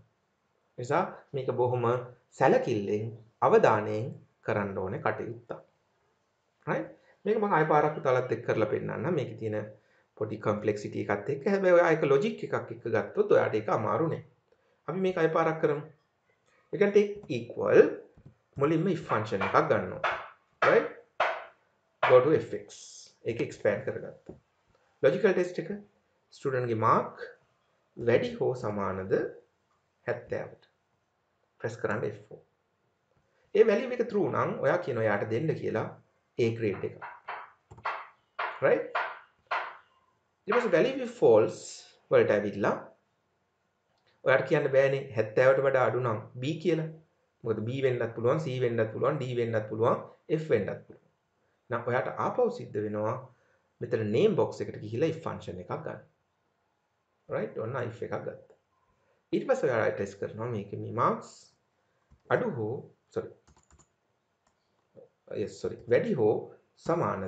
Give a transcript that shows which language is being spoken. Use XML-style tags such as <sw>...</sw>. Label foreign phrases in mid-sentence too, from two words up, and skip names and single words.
<si>නිසා මේක බොහොම සැලකිල්ලෙන් අවධානයෙන් කරන්න ඕනේ කටයුත්තක්.</si> <en>right?</en> <si>මේක මම ආයෙ පාරක් පුතාලත් එක්ක කරලා පෙන්නන්නම්. මේකේ තියෙන පොඩි complexity එකත් එක්ක. හැබැයි ඔයා ඒක logic එකක් එක්ක ගත්තොත් ඔයාට ඒක අමාරු නෑ. අපි මේක ආයෙ පාරක් කරමු.</si> <en>we can take equal මුලින්ම if function</en> <si>එකක් ගන්නවා.</si> <en>right? go to fx.</en> <si>ඒක expand කරගත්තා.</si> <en>logical test</en> <si>එක student ගේ mark වැඩි හෝ සමානද 70ට. press කරන්න F4. ඒ value එක true නම් ඔයා කියන ඔයාට දෙන්න කියලා A grade එක. right? ඊට පස්සේ</si> <en>value if false</en> <si>වලට ඇවිල්ලා ඔයාට කියන්න බෑනේ 70ට වඩා අඩු නම් B කියලා. මොකද B වෙන්නත් පුළුවන්, C වෙන්නත් පුළුවන්, D වෙන්නත් පුළුවන්, F වෙන්නත් පුළුවන්. නම් ඔයාට ආපහු සිද්ධ වෙනවා මෙතන</si> <en>name box</en> <si>එකට ගිහිල්ලා if function එකක් ගන්න. right? ඔන්න if එකක් ගත්තා. ඊට පස්සේ ඔයාලා ටෙස්ට් කරනවා මේකේ මේ marks අඩු හෝ වැඩි හෝ සමානද?</si>